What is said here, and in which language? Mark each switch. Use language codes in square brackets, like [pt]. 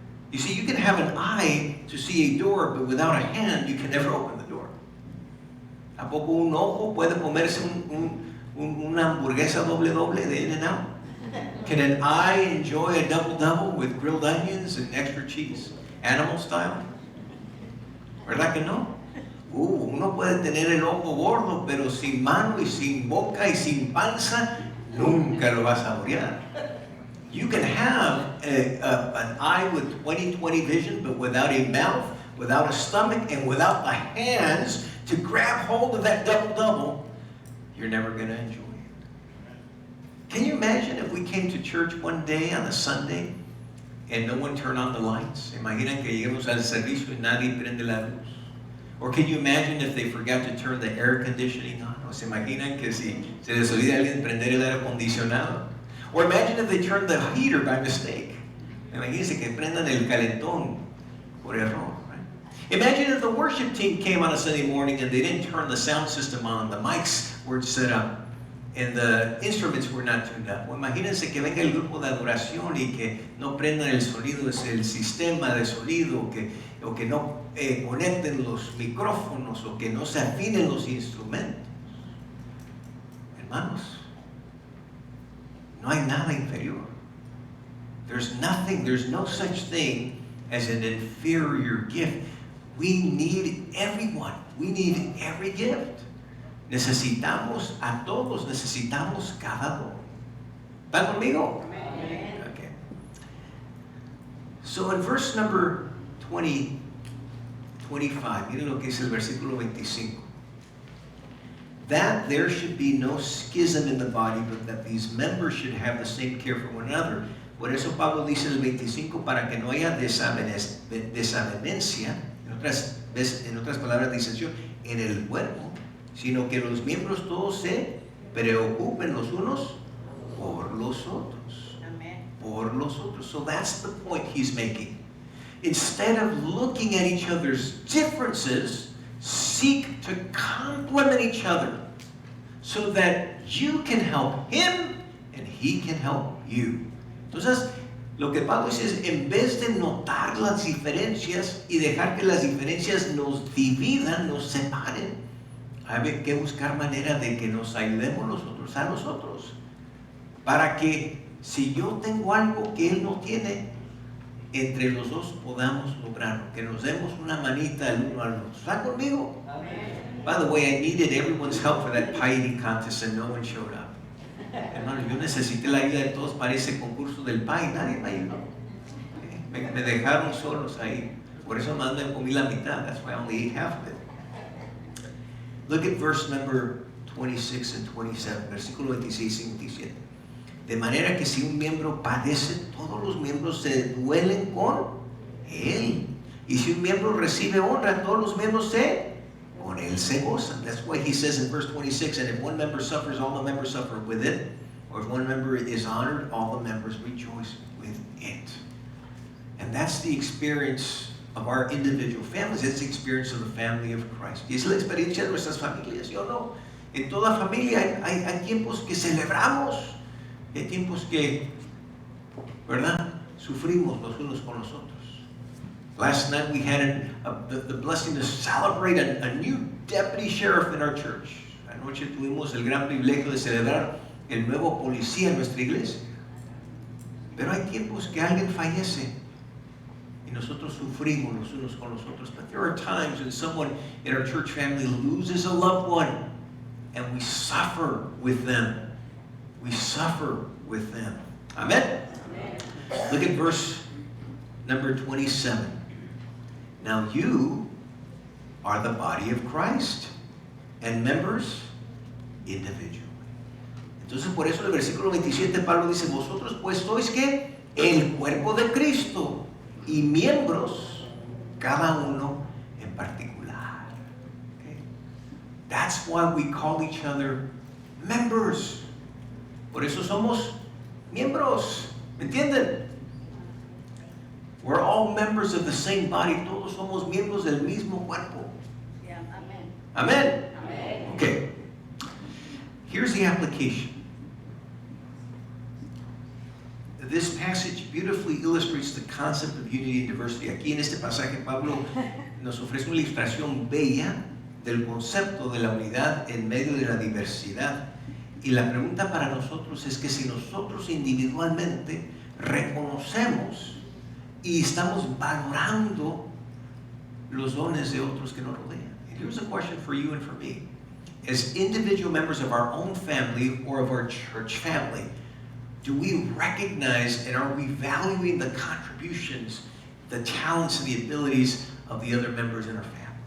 [en] You see, you can have an eye to see a door, but without a hand, you can never open the door. [es] ¿A poco un ojo puede comerse una hamburguesa doble de In-N-Out? [en] Can an eye enjoy a double with grilled onions and extra cheese? Animal style? [es] ¿Verdad que no? Uno puede tener el ojo gordo, pero sin mano y sin boca y sin panza, nunca lo vas a saborear. [en] You can have an eye with 20/20 vision, but without a mouth, without a stomach, and without the hands to grab hold of that double, you're never going to enjoy it. Can you imagine if we came to church one day on a Sunday and no one turned on the lights? [es] Imaginan que lleguemos al servicio y nadie prende la luz. [en] Or can you imagine if they forgot to turn the air conditioning on? [es] O se imaginan que si se les olvida a alguien prender el aire acondicionado. [en] Or imagine if they turned the heater by mistake. [es] Imagínense que prendan el calentón por error. [en] Right? Imagine if the worship team came on a Sunday morning and they didn't turn the sound system on, the mics weren't set up, and the instruments were not tuned up. [es] O imagínense que venga el grupo de adoración y que no prendan el sonido, el sistema de sonido, o que no conecten los micrófonos, o que no se afinen los instrumentos. Hermanos, no hay nada inferior. [en] There's no such thing as an inferior gift. We need everyone. We need every gift. [es] Necesitamos a todos, necesitamos cada don. ¿Están conmigo? Amen. [en] Okay. So in verse number 25, [es] miren lo que es el versículo 25. [en] That there should be no schism in the body, but that these members should have the same care for one another. [es] Por eso Pablo dice en el 25, para que no haya desavenencia, en otras palabras, disensión en el cuerpo, sino que los miembros todos se preocupen los unos por los otros. Amen. Por los otros. [en] So that's the point he's making. Instead of looking at each other's differences, seek to complement each other so that you can help him and he can help you. [es] Entonces, Lo que Pablo dice es, en vez de notar las diferencias y dejar que las diferencias nos dividan, nos separen, hay que buscar manera de que nos ayudemos nosotros a nosotros. Para que si yo tengo algo que él no tiene, entre los dos podamos lograrlo. Que nos demos una manita el uno al otro. ¿Están conmigo? Amen. [en] By the way, I needed everyone's help for that piety contest and no one showed up. [es] Hermano, yo necesité la ayuda de todos para ese concurso del pie. Nadie me ayudó. Me dejaron solos ahí. Por eso más me comí la mitad. [en] That's why I only ate half of it. Look at verse number 26 and 27. [es] Versículo 26 y 27. De manera que si un miembro padece, todos los miembros se duelen con él. Y si un miembro recibe honra, todos los miembros con él se gozan. [en] That's why he says in verse 26, and if one member suffers, all the members suffer with it. Or if one member is honored, all the members rejoice with it. And that's the experience of our individual families. It's the experience of the family of Christ. [es] Y es la experiencia de nuestras familias, ¿sí o no? En toda familia hay tiempos que celebramos. Hay tiempos que, ¿verdad? Sufrimos los unos con los otros. [en] Last night we had the blessing to celebrate a new deputy sheriff in our church. [es] Anoche tuvimos el gran privilegio de celebrar el nuevo policía en nuestra iglesia. Pero hay tiempos que alguien fallece y nosotros sufrimos los unos con los otros. [en] But there are times when someone in our church family loses a loved one and we suffer with them. We suffer with them. Amen? Amen. Look at verse number 27. Now you are the body of Christ and members individually. [es] Entonces por eso en el versículo 27 Pablo dice, vosotros pues sois ¿qué? El cuerpo de Cristo y miembros cada uno en particular. [en] Okay? That's why we call each other members. [es] Por eso somos miembros, ¿me entienden? [en] We're all members of the same body. [es] Todos somos miembros del mismo cuerpo. [en] Yeah, amen. Amen? Amen. Okay. Here's the application. This passage beautifully illustrates the concept of unity and diversity. [es] Aquí en este pasaje Pablo nos ofrece una ilustración bella del concepto de la unidad en medio de la diversidad. Y la pregunta para nosotros es que si nosotros individualmente reconocemos y estamos valorando los dones de otros que nos rodean. [en] And here's a question for you and for me. As individual members of our own family or of our church family, do we recognize and are we valuing the contributions, the talents, and the abilities of the other members in our family?